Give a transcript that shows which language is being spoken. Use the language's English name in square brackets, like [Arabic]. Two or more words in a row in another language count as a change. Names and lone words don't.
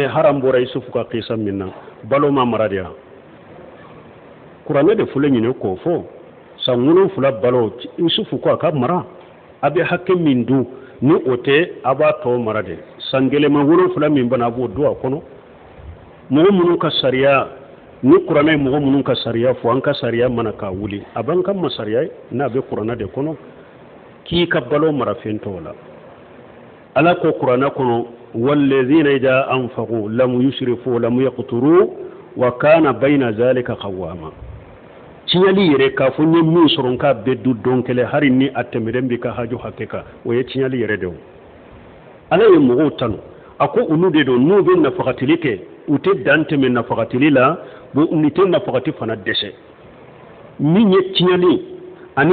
[Bambara] haram bɔra isufu ka kisa min na balo ma mara de ya kuranɛ de filɛ ɲinɛ k'o fɔ san 7 balo isufu ko a ka mara a bɛ hakɛ min dun ni o tɛ a b'a tɔ mara de san gɛlɛma 7 min bana a b'o don a kɔnɔ mɔgɔ minnu ka sariya ni kuranɛ ye mɔgɔ minnu ka sariya fɔ an ka sariya mana k'a wuli a b'an ka masariya ye n'a bɛ kuranɛ de kɔnɔ k'i ka balo mara fɛn tɔw la ala ko kuranɛ kɔnɔ [Arabic] والذين إذا أنفقوا لم يسرفوا ولم يقتروا وكان بين ذلك قواما [Bambara] tiɲɛli yɛrɛ k'a fɔ n ye min sɔrɔ n k'a bɛɛ du don kelen hali ni a tɛmɛlen bɛ ka haju hakɛ kan o ye tiɲɛli yɛrɛ de o ala ye mɔgɔw tanu a ko olu de don n'u bɛ nafagatili kɛ u tɛ dan tɛmɛ nafagatili la u tɛ nafagati fana dɛsɛ min ye tiɲɛli ani